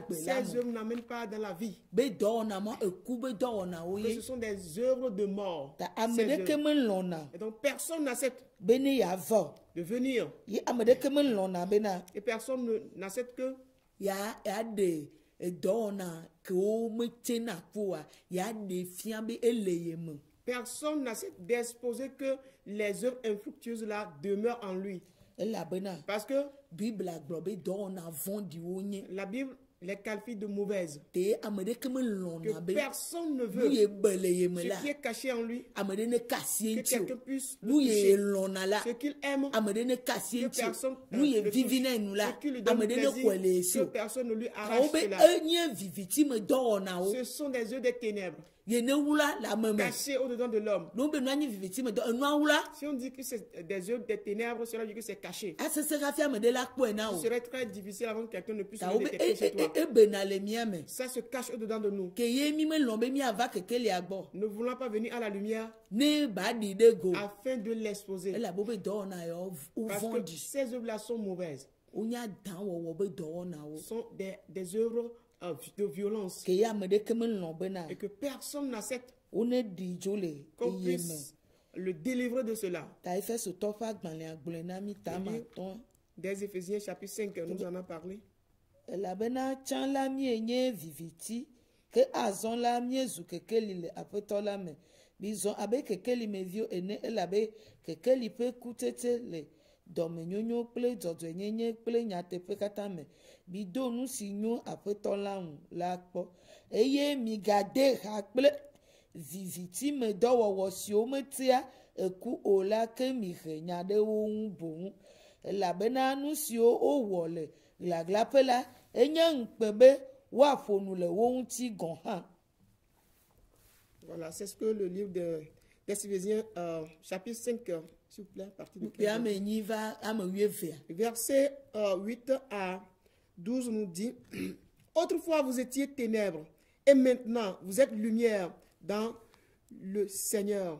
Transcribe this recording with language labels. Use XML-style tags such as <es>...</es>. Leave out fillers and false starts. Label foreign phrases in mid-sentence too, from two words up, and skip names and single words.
<fr>Que</fr> <ee>agbe la</ee> <fr>ces</fr> <ee>me</ee> <fr>œuvres n'amènent pas dans la vie.</fr> <ee>be dɔwɔna mɔ eku be dɔwɔnawo</ee> <fr>Que</fr> <ee>ye</ee> <fr>ce sont des œuvres de mort.</fr> <ee>ta ame</ee> <fr>Ces</fr> <ee>ɖeke</ee> <fr>œuvres.</fr> <ee>melɔna</ee> <fr>Et donc personne n'accepte</fr> <ee>be ne yeavɔ</ee> <fr>de venir.</fr> <ee>ye ame ɖeke melɔna bena</ee> <fr>Et personne n'accepte que</fr> <ee>yaɖe dɔwɔna kewo metsena kpoa yaɖe fia be ele ye me</ee> <fr>personne n'accepte d'exposer que les œuvres infructueuses là demeurent en lui.</fr> <ee>elabena</ee> <fr>Parce que</fr> <ee>bibla gblɔ be dɔwɔna vɔ̃ɖiwo nye</ee> <fr>la Bible les qualifie de mauvaises.</fr> <ee>te ame ɖeke</ee> <fr>Que</fr> <ee>melɔna be</ee> <fr>personne ne</fr> <ee>nu</ee> <fr>veut</fr> <ee>ye be le ye me</ee> <fr>ce</fr> <ee>la</ee> <fr>qui est caché en lui,</fr> <ee>ame ɖe ne ka asie</ee> <fr>que</fr> <ee>ŋuti</ee> <fr>quelqu'un</fr> <ee>o</ee> <fr>puisse</fr> <ee>nu</ee> <fr>le</fr> <ee>ye</ee> <fr>toucher.</fr> <ee>lɔna la</ee> <fr>Ce qu'il aime,</fr> <ee>ame ɖe ne ka asie</ee> <fr>que</fr> <ee>ŋuti</ee> <fr>personne</fr> <ee>o nu ye</ee> <fr>le</fr> <ee>vivi</ee> <fr>touche.</fr> <ee>na nu la</ee> <fr>Ce qui lui</fr> <ee>ame</ee> <fr>donne</fr> <ee>ɖe ne xɔe le</ee> <fr>plaisir,</fr> <ee>esi</ee> <fr>que</fr> <ee>o</ee> <fr>personne ne lui</fr> <ee>kawo</ee> <fr>arrache</fr> <ee>be</ee> <fr>cela.</fr> <ee>enye viviti me dɔwɔnawo</ee> <fr>Ce sont des œuvres des ténèbres,</fr> <ee>ye ne wula le ame me</ee> <fr>cachées au-dedans de l'homme.</fr> <ee>no be nu anyi viviti me dɔ enua wula</ee> <fr>Si on dit que c'est des œuvres des ténèbres, cela veut dire que c'est caché.</fr> <ee>asese hafi ame ɖe la kpɔe na</ee> <fr>Ce</fr> <ee>o</ee> <fr>serait très difficile avant que quelqu'un ne puisse</fr> <ee>kawo</ee> <fr>le</fr> <ee>be</ee> <fr>détecter chez toi.</fr> <ee>ebena le mia me</ee> <fr>Ça se cache au-dedans de nous.</fr> <ee>ke ye mi melɔ be miava kekelia gbɔ</ee> <fr>Ne voulons pas venir à la lumière</fr> <ee>ne ba ɖi ɖe go</ee> <fr>afin de l'exposer.</fr> <ee>elabo be dɔwɔna yawo</ee> <fr>Parce que</fr> <ee>wovɔ̃ɖi</ee> <fr>ces œuvres-là sont mauvaises.</fr> <ee>wonya dan wɔwɔ be dɔwɔnawo</ee> <fr>Ce sont des œuvres de violence.</fr> <ee>ke ye ame ɖeke melɔ bena</ee> <fr>Et que personne n'accepte</fr> <ee>wone ɖi dzo le</ee> <fr>qu'on</fr> <ee>eye me</ee> <fr>puisse le délivrer de cela.</fr> <ee>ta Efesotɔ ƒe agbalẽa gblɔe na mi ta ma tɔn</ee> <fr>Des Éphésiens chapitre 5, nous en avons parlé.</fr> <ee>elabena tsã la mienye viviti ke azɔ la miezu kekeli le aƒetɔ la me bizɔ abe kekeli meviwo ene elabe kekeli ƒe kutete le dɔmenyonyo kple dzɔdzɔenyenye kple nyateƒe katã me bido nu si nyo aƒetɔ la ŋu la kpɔ eye migade ha kple viviti me dɔwɔwɔ siwo metia eku o la ke mihe nya ɖe wo ŋu boŋ elabena nu siwo wowɔ le glaglaƒe la enye ŋukpe be woaƒo nu le wo ŋuti gɔ̃ hã.</ee> <fr>Voilà, c'est ce que le livre des Éphésiens, chapitre 5, s'il vous plaît, partie de verset 8 à 12 nous dit: autrefois vous étiez ténèbres, et maintenant vous êtes lumière dans le Seigneur.</fr>